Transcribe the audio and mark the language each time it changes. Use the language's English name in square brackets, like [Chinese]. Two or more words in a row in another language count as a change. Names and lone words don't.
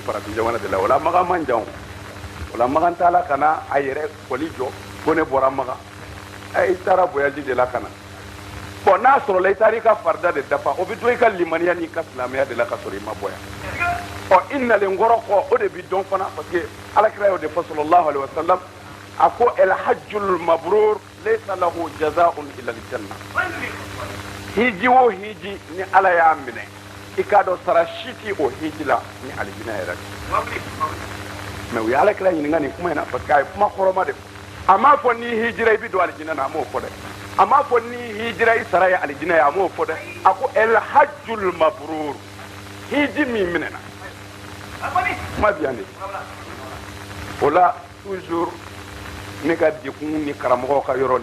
[Bambara] farafin jamana de la o la magan man jan o la magan t'a la ka na a yɛrɛ kɔli jɔ ko ne bɔra magan i taara voyage de la ka na bon n'a sɔrɔla i taara i ka farida de dafa o bɛ to i ka limaniya n'i ka silamɛya de la ka sɔrɔ i ma bɔ yan i nalen kɔrɔ kɔ o de bɛ dɔn fana [French] parce que [Bambara] alakira y'o de fɔ [Arabic] صلى الله عليه [Bambara] wasallam a ko [Arabic] الحج المبرور ليس له جزاء إلا الجنة [Bambara] hiji o hiji ni ala y'a minɛ i k'a dɔn sara si tɛ o hiji la ni alijinɛ yɛrɛ mais u ye alakira ɲininka nin kuma in na [French] parce que [Bambara] a ye kuma kɔrɔma de fɔ a m'a fɔ n'i hijira i bɛ don alijinɛ na a m'o fɔ dɛ a m'a fɔ n'i hijira i sara ye alijinɛ ye a m'o fɔ dɛ a ko [Arabic] الحج المبرور [Bambara] hiji min minɛna kuma bɛ yan de o la toujours ne ka dekun ni karamɔgɔw ka yɔrɔ